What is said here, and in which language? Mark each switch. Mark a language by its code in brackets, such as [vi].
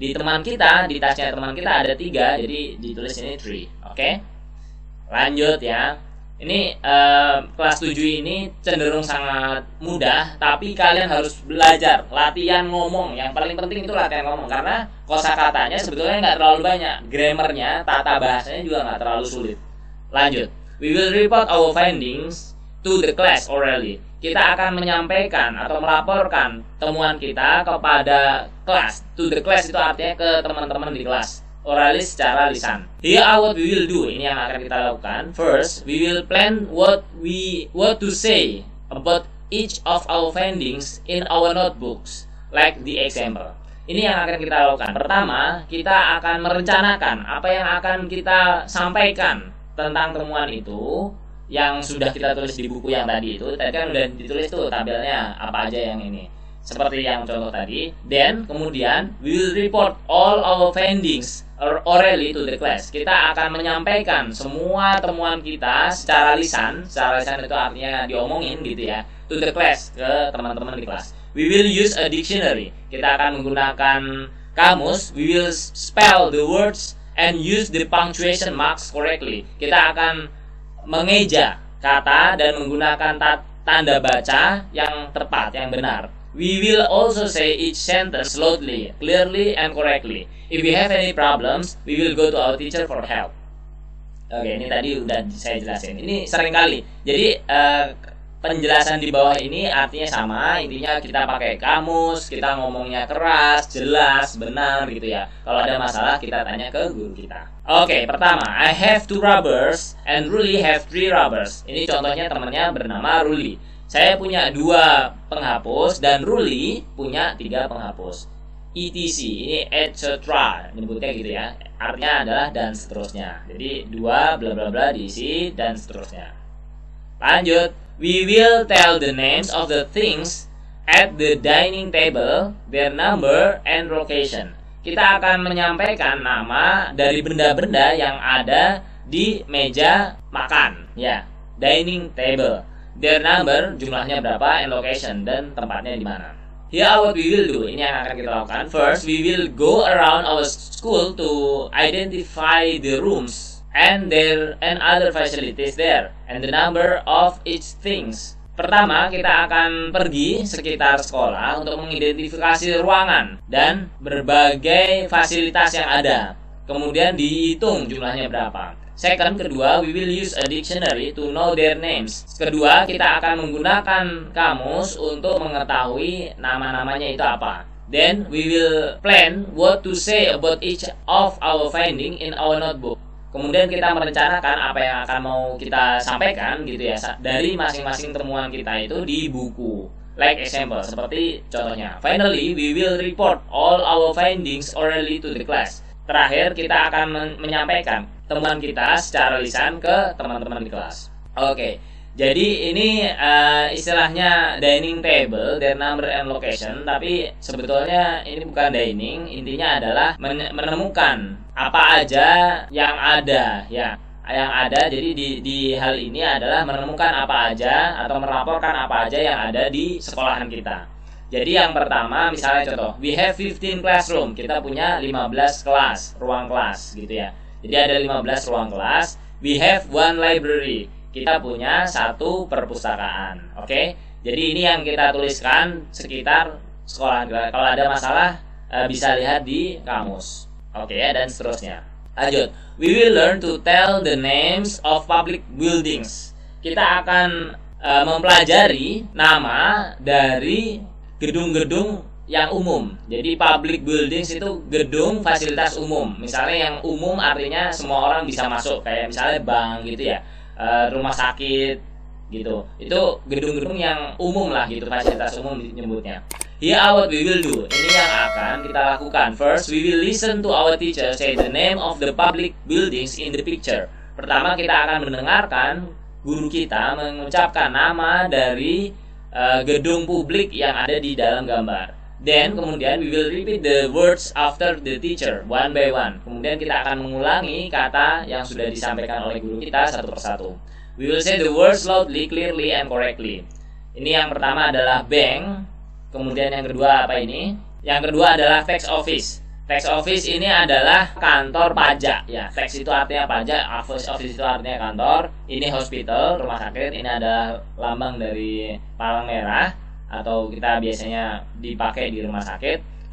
[id] Di teman kita, di tasnya teman kita ada 3, jadi ditulis ini 3. Oke? Lanjut ya. Ini kelas 7 ini cenderung sangat mudah, tapi kalian harus belajar latihan ngomong. Yang paling penting itu latihan ngomong, karena kosakatanya sebetulnya nggak terlalu banyak. Grammarnya, tata bahasanya juga nggak terlalu sulit. Lanjut. [en] We will report our findings to the class orally. [id] Kita akan menyampaikan atau melaporkan temuan kita kepada kelas. [en] To the class [id] itu artinya ke teman-teman di kelas. Orally secara lisan. [en] Here are what we will do. [id] Ini yang akan kita lakukan. [en] First, we will plan what to say about each of our findings in our notebooks, like the example. [id] Ini yang akan kita lakukan. Pertama, kita akan merencanakan apa yang akan kita sampaikan tentang temuan itu, yang sudah kita tulis di buku yang tadi itu. Tadi kan udah ditulis tuh tabelnya apa aja yang ini, seperti yang contoh tadi. [en] Then [id] kemudian [en] we will report all our findings orally to the class. [id] Kita akan menyampaikan semua temuan kita secara lisan. Secara lisan itu artinya diomongin gitu ya, [en] to the class, [id] ke teman-teman di kelas. [en] We will use a dictionary. [id] Kita akan menggunakan kamus. [en] We will spell the words and use the punctuation marks correctly. [id] Kita akan mengeja kata dan menggunakan tanda baca yang tepat, yang benar. [en] We will also say each sentence loudly, clearly, and correctly. If we have any problems, we will go to our teacher for help. [id] Oke, ini tadi udah saya jelasin. Ini sering kali. Jadi penjelasan di bawah ini artinya sama. Intinya kita pakai kamus, kita ngomongnya keras, jelas, benar gitu ya. Kalau ada masalah kita tanya ke guru kita. Oke, pertama, [en] I have 2 rubbers and Ruli have 3 rubbers. [id] Ini contohnya temannya bernama Ruli. Saya punya 2 penghapus dan Ruli punya 3 penghapus. ETC, ini etc. Menyebutnya gitu ya. Artinya adalah dan seterusnya. Jadi 2 bla bla bla diisi dan seterusnya. [en] Lanjut, we will tell the names of the things at the dining table, their number and location. [id] Kita akan menyampaikan nama dari benda-benda yang ada di meja makan, ya, dining table. [en] Their number, [id] jumlahnya berapa, [en] and location, [id] dan tempatnya di mana. [en] Here what we will do, [id] ini yang akan kita lakukan. [en] First, we will go around our school to identify the rooms and other facilities there, and the number of each things. [id] Pertama, kita akan pergi sekitar sekolah untuk mengidentifikasi ruangan dan berbagai fasilitas yang ada. Kemudian dihitung jumlahnya berapa. [en] Second, [id] kedua, [en] we will use a dictionary to know their names. [id] Kedua, kita akan menggunakan kamus untuk mengetahui nama-namanya itu apa. [en] Then, we will plan what to say about each of our finding in our notebook. [id] Kemudian kita merencanakan apa yang akan mau kita sampaikan gitu ya dari masing-masing temuan kita itu di buku. [en] Like example, [id] seperti contohnya. [en] Finally, we will report all our findings orally to the class. [id] Terakhir, kita akan menyampaikan temuan kita secara lisan ke teman-teman di kelas. Oke, jadi ini istilahnya dining table, their number and location. Tapi sebetulnya ini bukan dining, intinya adalah menemukan apa aja yang ada, ya, yang ada. Jadi di hal ini adalah menemukan apa aja atau melaporkan apa aja yang ada di sekolahan kita. Jadi yang pertama, misalnya contoh, [en] we have 15 classroom. [id] Kita punya 15 kelas, ruang kelas gitu ya. Jadi ada 15 ruang kelas. [en] We have 1 library. [id] Kita punya 1 perpustakaan. Oke? Jadi ini yang kita tuliskan sekitar sekolah. Kalau ada masalah bisa lihat di kamus. Oke ya, dan seterusnya. Lanjut. [en] We will learn to tell the names of public buildings. [id] Kita akan mempelajari nama dari gedung-gedung yang umum. Jadi public buildings itu gedung fasilitas umum. Misalnya yang umum artinya semua orang bisa masuk, kayak misalnya bank gitu ya, rumah sakit gitu. Itu gedung-gedung yang umum lah gitu, fasilitas umum nyebutnya. [en] Here what we will do. [id] Ini yang akan kita lakukan. [en] First, we will listen to our teacher say the name of the public buildings in the picture. [id] Pertama, kita akan mendengarkan guru kita mengucapkan nama dari gedung publik yang ada di dalam gambar. [en] Then [id] kemudian [en] we will repeat the words after the teacher one by one. [id] Kemudian kita akan mengulangi kata yang sudah disampaikan oleh guru kita satu persatu. [en] We will say the words loudly, clearly, and correctly. [id] Ini yang pertama adalah bank. Kemudian yang kedua apa ini? Yang kedua adalah tax office. Tax office ini adalah kantor pajak ya. Tax itu artinya pajak, office itu artinya kantor. Ini hospital, rumah sakit. Ini adalah lambang dari palang merah atau kita biasanya dipakai di rumah sakit.